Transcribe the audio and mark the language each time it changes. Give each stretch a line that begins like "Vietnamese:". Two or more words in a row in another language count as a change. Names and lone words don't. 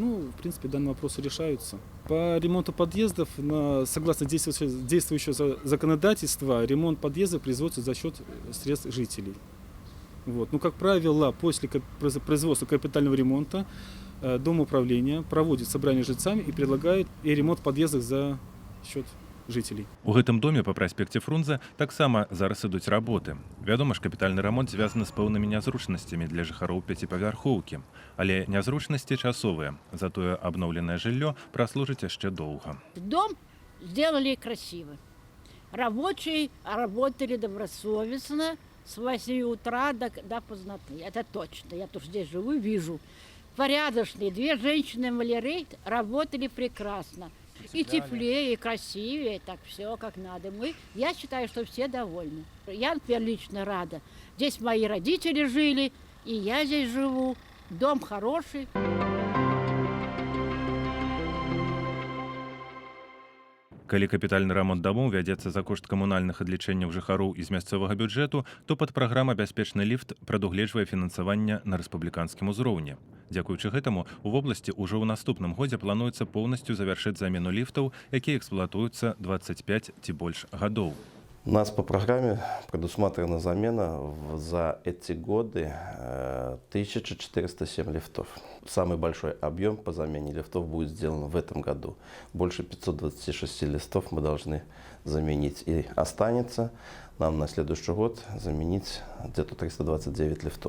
Russian: Ну, в принципе, данные вопросы решаются. По ремонту подъездов, согласно действующего законодательства, ремонт подъездов производится за счет средств жителей. Вот. Ну, как правило, после производства капитального ремонта Дом управления проводит собрание с жильцами и предлагает и ремонт подъездов за счет жителей.
Belarusian: У гэтым доме па праспекце Фрунзе таксама зараз ідуць работы. Вядома ж, капітальны рамонт звязаны з пэўнымі нязручнасцямі для жыхароў пяціпавярхоўкі. Але нязручнасці часовыя, затое абноўленае жыллё праслужыць яшчэ доўга.
Russian: Дом сделали красиво. Рабочие работали добросовестно с 8 утра до поздноты. Это точно. Я тоже здесь живу и вижу. Порядочные. 2 женщины-маляры работали прекрасно. И теплее, и красивее, так все как надо. Я считаю, что все довольны. Я, например, лично рада. Здесь мои родители жили, и я здесь живу. Дом хороший.
Belarusian: Калі капітальны рамонт дамоў вядзецца за кошт камунальных адлічэнняў жыхароў з мясцовага бюджэту, то падпраграма «Бяспечны ліфт» прадугледжвае фінансаванне на рэспубліканскім узроўні. Дзякуючы гэтаму, у вобласці ўжо ў наступным годзе плануецца поўнасцю завяршыць замену ліфтаў, якія эксплуатуюцца 25 ці больш гадоў.
Russian: У нас по программе предусмотрена замена за эти годы 1407 лифтов. Самый большой объем по замене лифтов будет сделан в этом году. Больше 526 лифтов мы должны заменить. И останется нам на следующий год заменить где-то 329 лифтов.